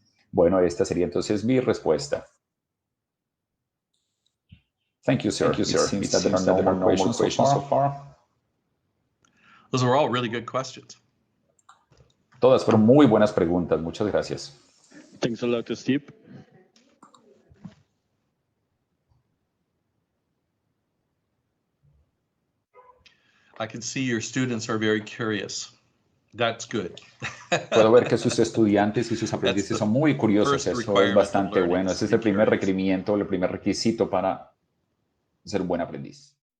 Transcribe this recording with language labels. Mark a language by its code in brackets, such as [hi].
[es] Bueno, esta sería entonces mi respuesta. [en] Thank you, sir. It seems that there are no more questions so far. Those were all really good questions. [es] Todas fueron muy buenas preguntas. Muchas gracias. [en] Thanks a lot, Steve. I can see your students are very curious. That's good. [es] Puedo ver que sus estudiantes y sus aprendices son muy curiosos. Eso es bastante bueno. Ese es el primer requerimiento, el primer requisito para ser un buen aprendiz.